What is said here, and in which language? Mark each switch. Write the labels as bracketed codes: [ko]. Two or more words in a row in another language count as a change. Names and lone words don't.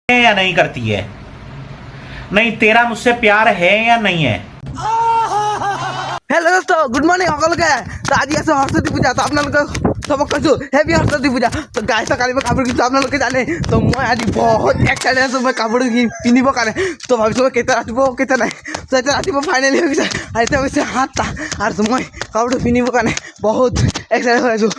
[hi] है या नहीं करती है? नहीं, तेरा मुझसे प्यार है या नहीं है? हेलो दोस्तों, [en] good morning [as] সকলকে। তো আজি আছে সৰস্বতী পূজা। তো আপোনালোকে চবক কৈছোঁ হেপী সৰস্বতী পূজা। তো গাইছ কালি মই কাপোৰ কিনিছোঁ, আপোনালোকে জানে। তো মই আজি বহুত এক্সাইটেড আছোঁ মই কাপোৰ পিন্ধিবৰ কাৰণে। তো ভাবিছোঁ মই কেতিয়া ৰাতিপুৱা কেতিয়া নাই। তো এতিয়া ৰাতিপুৱা ফাইনেলি হৈ গৈছে আৰু এতিয়া হৈছে 7টা আৰু মই কাপোৰটো পিন্ধিবৰ কাৰণে বহুত এক্সাইটেড হৈ আছোঁ।